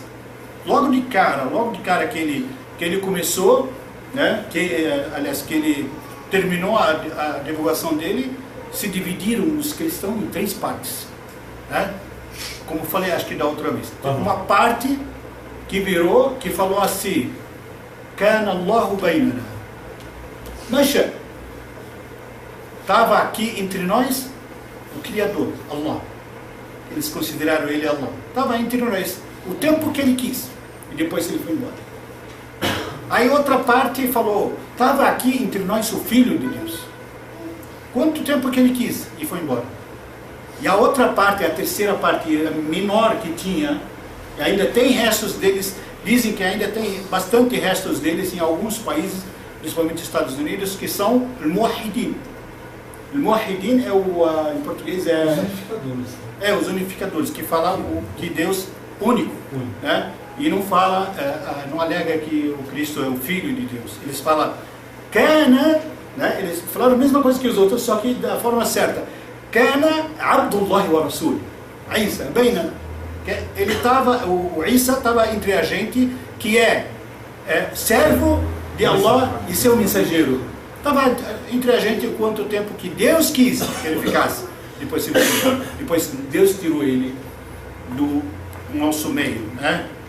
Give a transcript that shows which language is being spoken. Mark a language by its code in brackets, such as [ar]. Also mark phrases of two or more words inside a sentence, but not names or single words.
[pt] Logo de cara que ele começou, né? Aliás, que ele terminou a divulgação dele, se dividiram os cristãos em 3 partes, né? Como falei, acho que da outra vez. Uma parte que falou assim: [ar] كان الله بيننا. [pt] Mas estava aqui entre nós o Criador, Allah. Eles consideraram ele Allah. Estava entre nós o tempo que ele quis. E depois ele foi embora. Aí outra parte falou: estava aqui entre nós o Filho de Deus. Quanto tempo que ele quis e foi embora. E a outra parte, a terceira parte menor que tinha, ainda tem restos deles. Dizem que ainda tem bastante restos deles em alguns países, principalmente Estados Unidos, que são al-Muwahhidin. Al-Muwahhidin em português os unificadores, que falam que Deus único, né? E não fala, não alega que o Cristo é o Filho de Deus. Eles falam Kana, né? Eles falaram a mesma coisa que os outros, só que da forma certa. [ar] كان عبد الله و رسول. عيسى، بيننا. [pt] Ele o Isa estava entre a gente, que é servo de Allah e seu mensageiro. Estava entre a gente quanto tempo que Deus quis que ele ficasse. Depois Deus tirou ele do nosso meio, né?